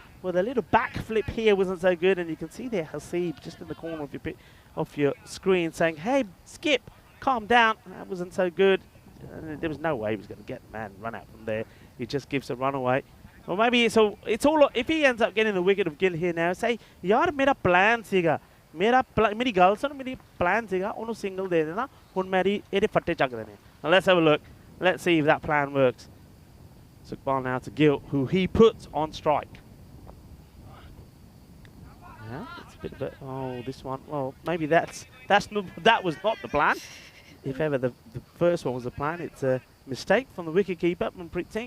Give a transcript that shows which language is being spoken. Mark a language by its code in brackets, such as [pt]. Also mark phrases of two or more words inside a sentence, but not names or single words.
[en] Well, the little back flip here wasn't so good, and you can see there Hasib just in the corner of your screen saying, "Hey, Skip, calm down." That wasn't so good. There was no way he was going to get the man run out from there. He just gives a run away. Well, maybe it's all. If he ends up getting the wicket of Gill here now, say, [pa] "ਯਾਰ, ਮੇਰਾ ਪਲੈਨ ਸੀਗਾ, ਮੇਰੀ ਗੱਲ ਸੁਣ, ਮੇਰੀ ਪਲੈਨ ਸੀਗਾ, ਓਨੂੰ ਸਿੰਗਲ ਦੇ ਦੇਣਾ, ਹੁਣ ਮੇਰੀ ਐਦੇ ਫੱਟੇ ਚੱਕ ਦੇਣੇ." [en] Now let's have a look. Let's see if that plan works. Sukhpal now to Gill, who he puts on strike. Yeah, it's a bit of a, oh, this one. Well, maybe that was not the plan. If ever the first one was the plan, it's a mistake from the wicketkeeper, Manpreet Singh.